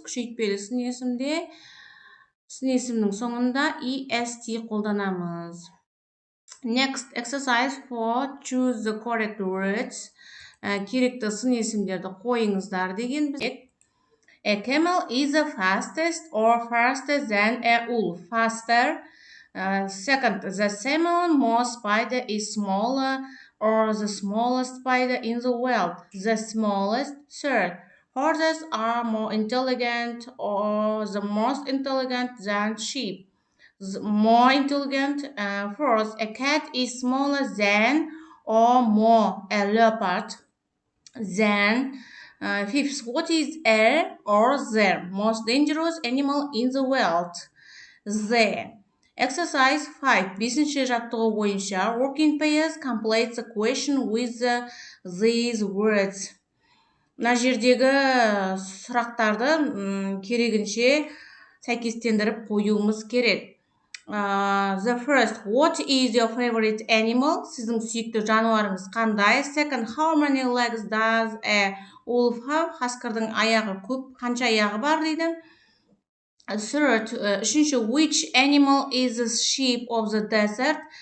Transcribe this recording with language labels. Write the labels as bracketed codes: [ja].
[kk] Күшейтпелі сын есімнің соңында est қолданамыз. [en] Next exercise for choose the correct words. [kk] Керекті сын есімдерді қойыңыздар деген біз. [en] A camel is the fastest or faster than a wolf. Faster. Second, the salmon-mouse spider is smaller or the smallest spider in the world. The smallest. Third, horses are more intelligent or the most intelligent than sheep. More intelligent. Fourth, a cat is smaller than or more a leopard than. Fifth, what is a or the most dangerous animal in the world? The. Exercise 5. [kk] Бесінші жаттығу бойынша [en] working pairs complete the question with these words. [kk] Мына жердегі сұрақтарды керегінше сәйкестендіріп қоюымыз керек. [en] The first, what is your favorite animal? [kk] Сіздің сүйікті жануарыңыз қандай? [en] Second, how many legs does a wolf have? [kk] Қасқырдың аяғы көп, қанша аяғы бар дейді. [en] Third, [kk] үшінші, [en] which animal is the sheep of the desert?